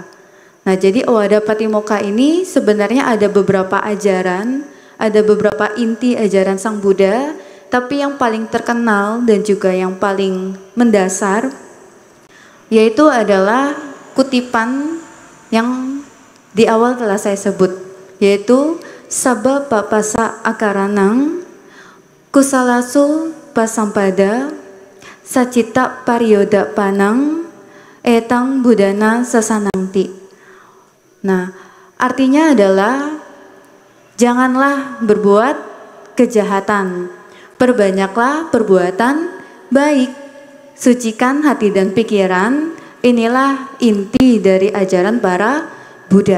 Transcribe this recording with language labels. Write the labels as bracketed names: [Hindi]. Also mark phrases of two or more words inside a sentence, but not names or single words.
[Indonesian] Nah, jadi Owada Patimokkha ini sebenarnya ada beberapa ajaran, ada beberapa inti ajaran Sang Buddha, tapi yang paling terkenal dan juga yang paling mendasar yaitu adalah kutipan yang di awal telah saya sebut, yaitu [Pali] Sabba Papasa Akaranang Kusalasu Pasampada Sacita Pariyoda Panang Etang Budana Sasanangti. [Indonesian] Nah, artinya adalah janganlah berbuat kejahatan, perbanyaklah perbuatan baik, sucikan hati dan pikiran. Inilah inti dari ajaran para Buddha.